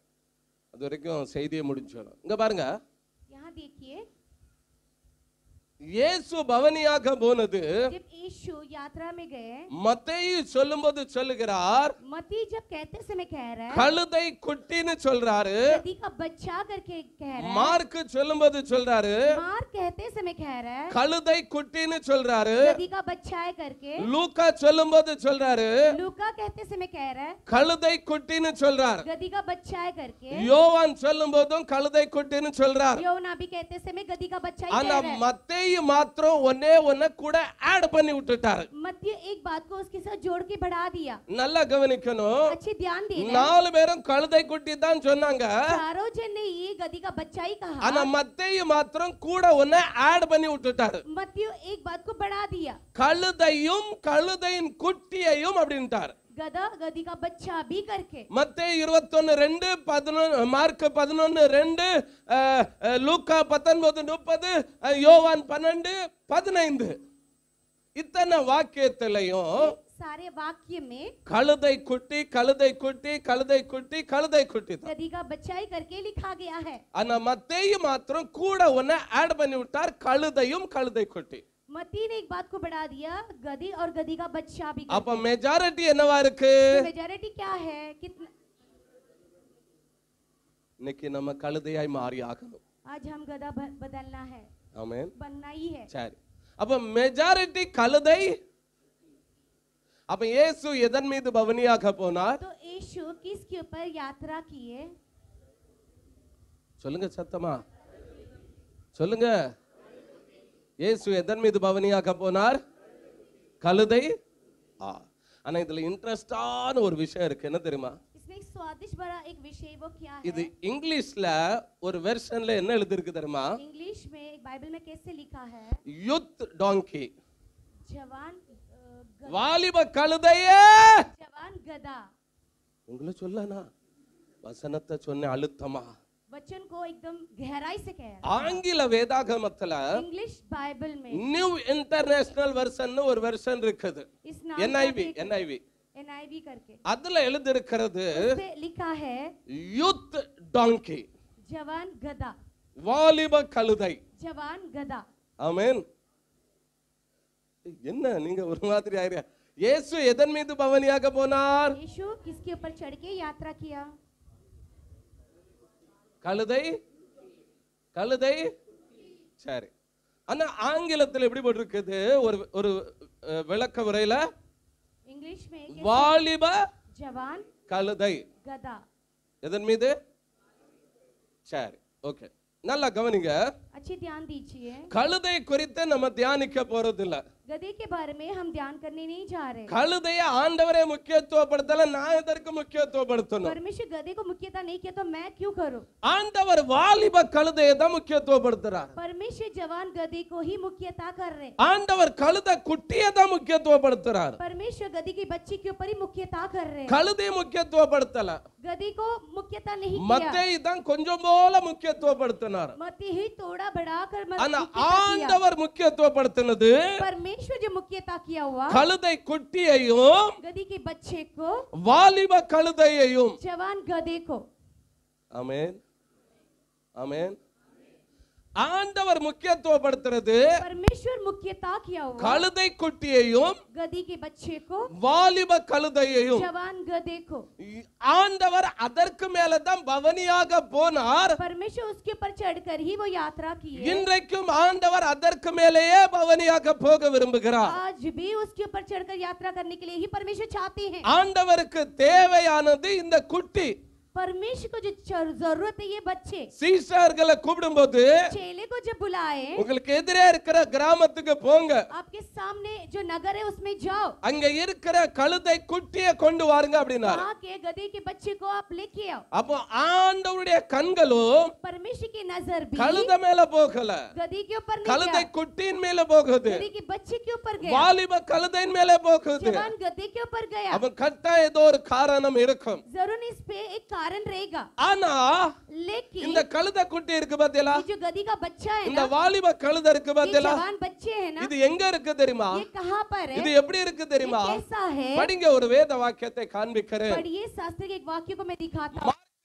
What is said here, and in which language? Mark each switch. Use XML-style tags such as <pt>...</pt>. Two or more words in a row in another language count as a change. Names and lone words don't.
<ta>அது வரைக்கும் செய்தியை முடிஞ்சிடும். இங்க பாருங்க,</ta> <hi>यहाँ देखिए,</hi> <ta>இயேசு பவனியாக போனது</ta> <hi>जब यीशु यात्रा में गए,</hi> <ta>மத்தேயு சொல்லும்போது சொல்லுகிறார்,</ta> <hi>मत्ती जब कहते समय कह रहा है</hi> <ta>கழுதை குட்டின்னு சொல்றாரு.</ta> <hi>गधी का बच्चा करके कह रहा है।</hi> <ta>மார்க் சொல்லும்போது சொல்றாரு,</ta> <hi>मार्क कहते समय कह रहा है</hi> <ta>கழுதை குட்டின்னு சொல்றாரு.</ta> <hi>गधी का बच्चा है करके।</hi> <ta>லூக்கா சொல்லும்போது சொல்றாரு,</ta> <hi>लूका कहते समय कह रहा है</hi> <ta>கழுதை குட்டின்னு சொல்றாரு.</ta> <hi>गधी का बच्चा है करके।</hi> <ta>யோவான் சொல்லும்போதும் கழுதை குட்டின்னு சொல்றாரு.</ta> <hi>यूहन्ना भी कहते समय गधी का बच्चा ही</hi> <ta>ஆனா</ta> <hi>कह रहा है।</hi> <ta>மத்தேயு மாத்திரம் ஒன்னே ஒன்ன கூட ஆட் பண்ணி விட்டுட்டாரு.</ta> <hi>मत्ती एक बात को उसके साथ जोड़ के बढ़ा दिया।</hi> <ta>நல்லா கவனிக்கணும்.</ta> <hi>अच्छे ध्यान देना।</hi> <ta>4 பேரும் கழுதை குட்டி தான் சொன்னாங்க.</ta> <hi>चारों जन ने ये गधी का बच्चा ही कहा।</hi> <ta>ஆனா மத்தேயு மாத்திரம் கூட ஒன்ன ஆட் பண்ணி விட்டுட்டாரு.</ta> <hi>मत्ती एक बात को बढ़ा दिया,</hi> <ta>கழுதையும் கழுதையின் குட்டியையும் அப்படின்ட்டார்.</ta> <hi>गधा गधी का बच्चा भी करके।</hi> <ta>மத்தேயு 21:2, 11, மார்க் 11:2, லூக்கா 19:30, யோவான் 12:15. இத்தனை வாக்கியத்திலையும்</ta> <hi>सारे वाक्य में</hi> <ta>கழுதை குட்டி கழுதை குட்டி கழுதை குட்டி கழுதை குட்டி தான்.</ta> <hi>गधी का बच्चा ही करके लिखा गया है.</hi> <ta>ஆனா மத்தேயு மாத்திரம் கூட ஒண்ணு ஆட் பண்ணி விட்டார், கழுதையும் கழுதை குட்டி.</ta> <hi>मत्ती ने एक बात को बढ़ा दिया, गधी और गधी का बच्चा भी.</hi> <ta>அப்ப மெஜாரிட்டி என்னவா இருக்கு?</ta> <hi>मेजॉरिटी क्या है? कितना?</hi> <ta>இன்னைக்கு நம்ம கழுதையாய் மாறி ஆகணும்.</ta> <hi>आज हम गधा बदलना है.</hi> <ta>ஆமென்.</ta> <hi>बनना ही है.</hi> <ta>சரி, அப்ப மெஜாரிட்டி கழுதை. அப்ப இயேசு எதன் மீது பவனியாக போனார்?</ta> <hi>तो यीशु किसके ऊपर यात्रा किए?</hi> <ta>சொல்லுங்க சத்தமா சொல்லுங்க. இயேசு எதன் மீது பவனியாக போனார்? கழுதை. ஆனா இதுல இன்ட்ரெஸ்டான ஒரு விஷயம் இருக்கு, என்ன தெரியுமா?</ta> <hi>इसमें एक स्वादिष्ट बड़ा एक विषय, वो क्या है?</hi> <ta>இது இங்கிலீஷ்ல ஒரு வெர்ஷன்ல என்ன எழுதி இருக்கு தெரியுமா?</ta> <hi>इंग्लिश में एक बाइबल में कैसे लिखा है?</hi> <en>youth donkey.</en> <hi>जवान</hi> <ta>வாலிப கழுதையே.</ta> <hi>जवान गधा.</hi> <ta>உங்களை சொல்லனா வசனத்தை சொன்ன அழுத்தமா</ta> <hi>वचन को एकदम गहराई से कह.</hi> <ta>ஆங்கில வேதாகமத்துல</ta> <hi>इंग्लिश बाइबल में</hi> <ta>நியூ இன்டர்நேஷனல் வெர்ஷன் ஒரு வெர்ஷன் இருக்குது,</ta> <hi>इस नाम NIV. NIV करके</hi> <ta>அதுல எழுதி இருக்கிறது</ta> <hi>उसपे लिखा है</hi> <en>youth donkey,</en> <hi>जवान गधा.</hi> <ta>வாலிப கழுதை.</ta> <hi>जवान गधा.</hi> <ta>ஆமென். என்ன நீங்க ஒரு மாதிரி ஆயிரா? இயேசு எதன் மீது பவனியாக போனார்?</ta> <hi>यीशु किसके ऊपर चढ़ के यात्रा किया?</hi> <ta>கழுதை. கழுதை. சரி, ஆனா ஆங்கிலத்தில் எப்படி போட்டிருக்குது ஒரு ஒரு விளக்க உரையில?</ta> <hi>इंग्लिश में</hi> <ta>வாலிப</ta> <hi>जवान</hi> <ta>கழுதை.</ta> <hi>गधा.</hi> <ta>எதன் மீது? சரி, ஓகே, நல்லா கவனிங்க.</ta> <hi>अच्छी ध्यान दीजिए.</hi> <ta>கழுதை குறித்து நம்ம தியானிக்க போறதில்ல.</ta> <hi>गधे के बारे में हम ध्यान करने नहीं जा रहे.</hi> <ta>கழுதையை ஆண்டவரே முக்கியத்துவப்படுத்தல, நான் எதற்கு முக்கியத்துவப்படுத்தணும்?</ta> <hi>परमेश्वर गधे को मुख्यता नहीं किया तो मैं क्यों करूं?</hi> <ta>ஆண்டவர் வாலிப கழுதையை தான் முக்கியத்துவப்படுத்துறார்.</ta> <hi>परमेश्वर जवान गधे को ही मुख्यता कर रहे.</hi> <ta>ஆண்டவர் கழுதை குட்டியை தான் முக்கியத்துவப்படுத்துறார்.</ta> <hi>परमेश्वर गधे की बच्ची के ऊपर ही मुख्यता कर रहे.</hi> <ta>கழுதையை முக்கியத்துவப்படுத்தல,</ta> <hi>गधे को मुख्यता नहीं किया.</hi> <ta>மத்தேயு தான் கொஞ்சம் போல முக்கியத்துவப்படுத்தினார்.</ta> <hi>मत्ती ही थोड़ा बढ़ाकर</hi> <ta>ஆனா</ta> <hi>मुख्यता किया.</hi> <ta>ஆண்டவர் முக்கியத்துவப்படுத்தினது</ta> <hi>परमेश्वर जो मुख्यता किया हुआ</hi> <ta>கழுதை குட்டியையும்</ta> <hi>गधी के बच्चे को,</hi> <ta>வாலிப கழுதையையும்.</ta> <hi>जवान गधे को.</hi> <ta>ஆமென். ஆமென். ஆண்டவர் முக்கியத்துவப்படுத்துறது</ta> <hi>परमेश्वर मुख्यता किया हुआ</hi> <ta>கழுதை குட்டியையும்</ta> <hi>गधी के बच्चे को,</hi> <ta>வாலிப கழுதையையும்.</ta> <hi>जवान गधे को.</hi> <ta>ஆண்டவர் அதற்கு மேலதான் பவனியாக போனார்.</ta> <hi>परमेश्वर उसके ऊपर चढ़कर ही वो यात्रा की है.</hi> <ta>இன்றைக்கும் ஆண்டவர் அதற்கு மேலேயே பவனியாக போக விரும்புகிறார்.</ta> <hi>आज भी उसके ऊपर चढ़कर यात्रा करने के लिए ही परमेश्वर चाहते हैं.</hi> <ta>ஆண்டவருக்கு தேவையானது இந்த குட்டி.</ta> <hi>परमेश्वर को जो जरूरत है ये बच्चे.</hi> <ta>சீஷர்களை கூப்பிடும்போது</ta> <hi>चेले को जब बुलाए,</hi> <ta>உங்களுக்கு எதிரே இருக்கிற கிராமத்துக்கு போங்க,</ta> <hi>आपके सामने जो नगर है उसमें जाओ,</hi> <ta>அங்க இருக்கிற கழுதை குட்டியை கொண்டு வாருங்க அப்படின்னாரு.</ta> <hi>वहाँ के गधे के बच्चे को आप लेके आओ.</hi> <ta>அப்போ ஆண்டவருடைய கண்களும்</ta> <hi>परमेश्वर की नजर भी</hi> <ta>கழுதை மேல போகல,</ta> <hi>गधी के ऊपर नहीं</hi> <ta>கழுதை</ta> <hi>गया,</hi> <ta>குட்டியின் மேல போகுது,</ta> <hi>गधी के बच्चे के ऊपर गया,</hi> <ta>வாலிப கழுதையின் மேல போகுது.</ta> <hi>जवान गधे के ऊपर गया.</hi> <ta>அவன் கட்டா ஏதோ ஒரு காரணம் இருக்கும்.</ta> <hi>जरूर इस पे एक कारण रहेगा.</hi> <ta>ஆனா</ta> <hi>लेकिन</hi> <ta>இந்த கழுதை குட்டி இருக்கு பாத்தீங்களா?</ta> <hi>ये जो गधी का बच्चा है</hi> <ta>இந்த</ta> <hi>ना,</hi> <ta>வாலிப கழுதை இருக்கு</ta> <hi>ये</hi> <ta>பாத்தீங்களா?</ta> <hi>जवान बच्चे है ना,</hi> <ta>இது எங்க இருக்கு தெரியுமா?</ta> <hi>ये कहाँ पर है?</hi> <ta>இது எப்படி இருக்கு</ta> <hi>ये</hi> <ta>தெரியுமா?</ta> <hi>कैसा है?</hi> <ta>படிங்க, ஒரு வேத வாக்கியத்தை காண்பிக்கிறேன்.</ta> <hi>पढ़िए, शास्त्र के एक वाक्य को मैं दिखाता हूँ.</hi>